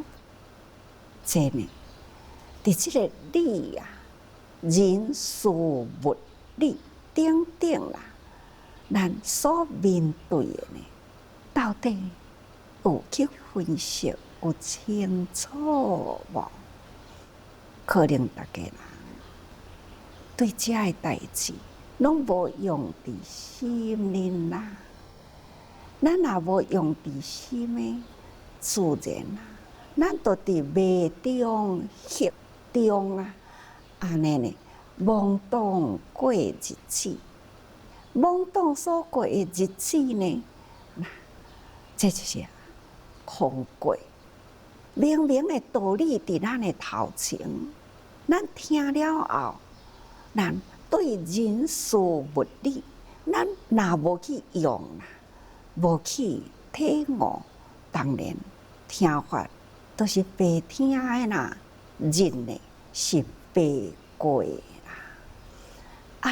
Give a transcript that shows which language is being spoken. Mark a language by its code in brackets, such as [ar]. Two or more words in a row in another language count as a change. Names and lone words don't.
[nan] 这呢，伫即个理啊，人事物理等等啦，咱所面对的呢，到底有去分析有清楚无？可能大家人对遮个代志拢无用伫心里啦。咱若无用伫心的，自然啊，咱就伫迷中、惑中啊，安尼呢，懵懂过日子。懵懂所过的日子呢，这就是空过。明明的道理伫咱的头前，咱听了后，咱对人事物理，咱若无去用啦，无去体悟，当然听法都是白听的啦，认的是白过的啦。